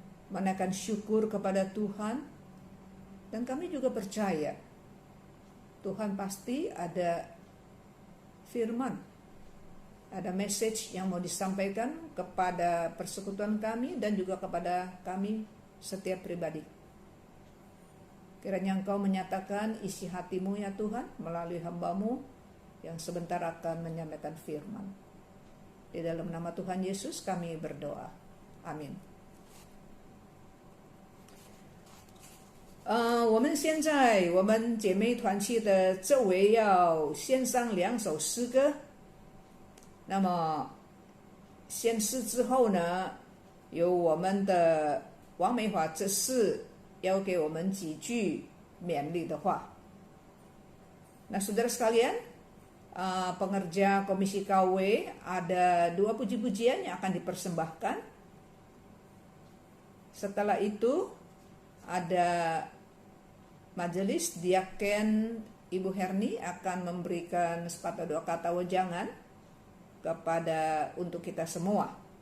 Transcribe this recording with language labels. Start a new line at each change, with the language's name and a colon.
Indonesian: menaikkan syukur kepada Tuhan, dan kami juga percaya Tuhan pasti ada firman, ada message yang mau disampaikan kepada persekutuan kami dan juga kepada kami setiap pribadi. Kiranya Engkau menyatakan isi hatimu ya Tuhan melalui hamba-Mu yang sebentar akan menyampaikan firman. Di dalam nama Tuhan Yesus kami berdoa. Amin.
Chinese: 我们现在我们姐妹团契的周围要献上2首诗歌，那么献诗之后呢，由我们的王美华执事要给我们几句勉励的话。
Indonesian: Nah saudara sekalian, pengerja Komisi KW ada 2 puji-pujian yang akan dipersembahkan. Setelah itu ada majelis Diaken Ibu Herni akan memberikan sepatah doa kata wejangan kepada untuk kita semua.